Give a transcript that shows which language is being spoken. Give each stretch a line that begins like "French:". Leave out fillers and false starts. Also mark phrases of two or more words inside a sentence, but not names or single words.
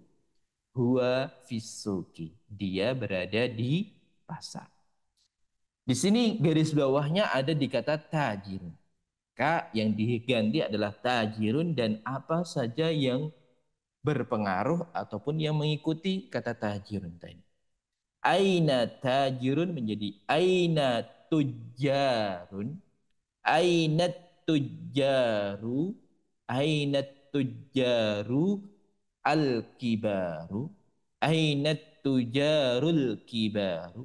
Arabic: هو في السوق.
Indonesian: Dia berada di pasar. Di sini garis bawahnya ada di kata tajirun. Maka yang diganti adalah tajirun dan apa saja yang berpengaruh ataupun yang mengikuti kata tajirun tadi.
Arabic: أين تاجر menjadi أين تجار، أين تجار، أين تجار الكبار، أين تجار الكبار.